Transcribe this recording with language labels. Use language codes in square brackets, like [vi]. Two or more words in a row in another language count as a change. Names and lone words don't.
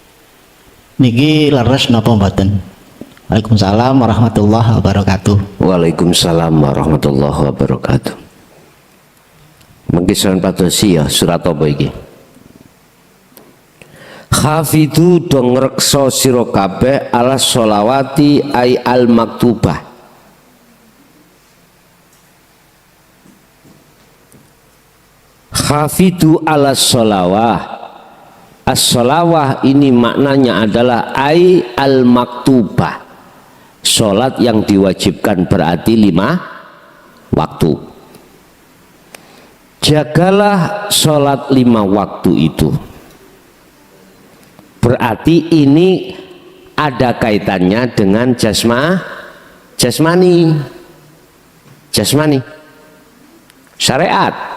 [jv] Niki leres napa mboten? [ar] وعليكم السلام ورحمة الله وبركاته. وعليكم السلام ورحمة الله وبركاته. [jv] Mungkin surat padosi ya, surat apa iki? [ar] Hafidu [jv] dong rekso sira kabeh [ar] على الصلوات أي المكتوبة. حافظوا على الصلاة. [id] As-sholawah ini maknanya adalah [ar] أي المكتوبة. [id] Sholat yang diwajibkan berarti 5 waktu. Jagalah sholat 5 waktu itu. Berarti ini ada kaitannya dengan jasmani, syariat.